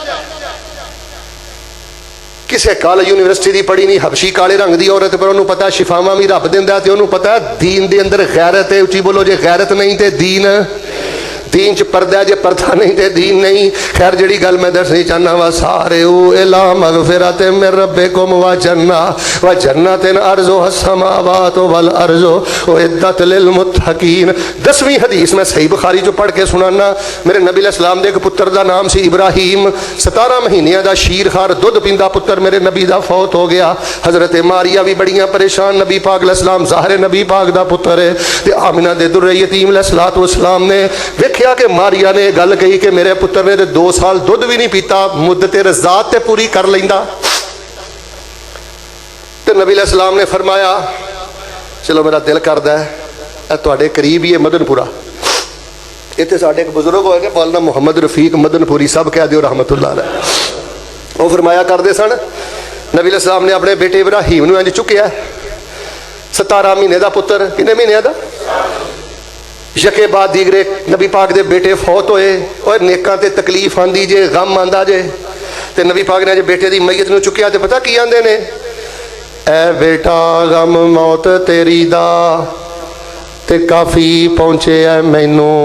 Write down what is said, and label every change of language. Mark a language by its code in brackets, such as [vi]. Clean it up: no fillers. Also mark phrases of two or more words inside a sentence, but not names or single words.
[pa] کسے کالے یونیورسٹی دی پڑھی نہیں، حبشی کالے رنگ دی عورت، پر انہاں نے پتا شفاواں وی رب دیندا تے انہاں نے پتا دین دے اندر غیرت ہے. اچی بولو، جے غیرت نہیں تو دین، دین چ پردہ، جے پردہ نہیں تو دین نہیں. خیر جیہڑی گل میں دسنی چاہنا واں, [ar] سارعوا إلى مغفرة من ربكم وجنة عرضها السماوات والأرض أعدت للمتقين. [pa] 10ویں حدیث میں صحیح بخاری جو پڑھ کے سنانا۔ میرے نبی علیہ السلام دے اک پتر دا نام سی ابراہیم. 17 مہینیاں دا شیرخوار دُدھ پیندا پتر میرے نبی دا فوت ہو گیا. حضرت ماریہ وی بڑیاں پریشان، نبی پاک علیہ السلام ظاہر نبی پاک دا پتر ہے. تے آمنہ دے درِ یتیم [ar] عليه الصلاة والسلام [pa] نے ویکھیا کہ ماریہ نے گل کہی کہ میرے پتر نے 2 سال دُدھ وی نہیں پیتا، مدتِ رضاعت تے پوری کر لیندا. تو نبی علیہ السلام نے فرمایا چلو میرا دل کردا ہے تہاڈے قریب ہی ہے مدنپورہ، ایتھے ساڈے اک بزرگ ہوئے مولانا محمد رفیق مدنپوری، سب کہہ دیو [ar] رحمة الله عليه. [pa] او فرمایا کردے سن نبی علیہ السلام نے اپنے بیٹے ابراہیم نوں انج چکیا، 17 مہینے دا پتر، کتنے مہینے دا, [fa] یکی بعد دیگری [pa] نبی پاک دے بیٹے فوت ہوئے. اور نیکاں تے تکلیف آندی جے، غم آندا جے، تے نبی پاک نے جے بیٹے دی میت نوں چکیا تے پتا کی آندے نے، اے بیٹا غم موت تیری دا تے کافی پہنچے اے مینوں,